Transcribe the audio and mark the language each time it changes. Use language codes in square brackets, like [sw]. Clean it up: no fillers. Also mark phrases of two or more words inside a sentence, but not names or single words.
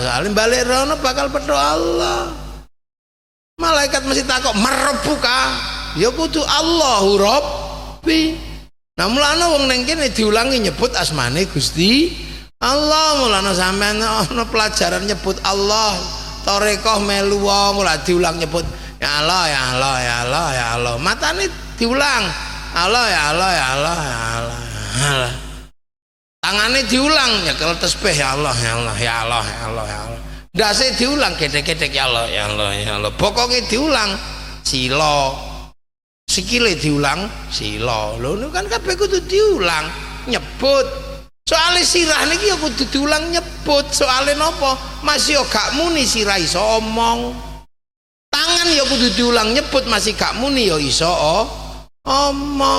[jv] Soale balik rono bakal pedho Allah. Malaikat mesti takok merebuka. Ya kudu [ar] الله ربي. [jv] Nah mulane wong ning kene diulangi nyebut asmane Gusti Allah. Mulane sampean ana pelajaran nyebut Allah. Tarekah melu wong ora diulang nyebut [ar] يا الله يا الله يا الله يا الله [jv] ya Allah. Matane diulang [ar] الله يا الله يا الله يا الله، يا الله [jv] ya Allah, ya Allah. Tangannya diulang nyekel tasbih [ar] يا الله يا الله يا الله يا الله يا الله [jv] ya Allah ya Allah. Dase diulang gedek-gedek [ar] يا الله يا الله يا الله. [jv] Pokoknya diulang sila, sikile diulang sila. Lho niku kan kabeh kudu diulang nyebut. Soale sirah niki ya kudu diulang nyebut. Soale napa? Masih gak muni sirah iso omong. Tangan ya kudu diulang nyebut masih gak muni ya iso omong.